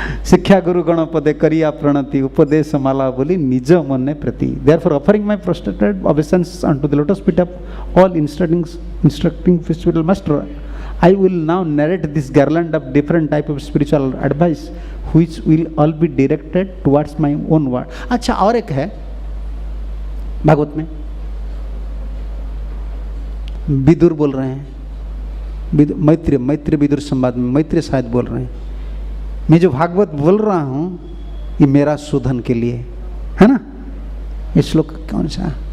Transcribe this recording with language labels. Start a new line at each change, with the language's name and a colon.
Bangla: शिक्षा गुरु गण पदे करिया प्रणति उपदेश माला बोली निज मन प्रति।
English: Therefore offering my prostrated obeisance unto the lotus feet of all instructing spiritual master, I will now narrate this garland of different type of spiritual advice which will all be directed towards my own word.
Hindi: अच्छा, और एक है भागवत में, विदुर बोल रहे हैं, मैत्री विदुर संवाद में मैत्री शायद बोल रहे हैं, मैं जो भागवत बोल रहा हूँ ये मेरा शोधन के लिए है ना। ये श्लोक कौन सा?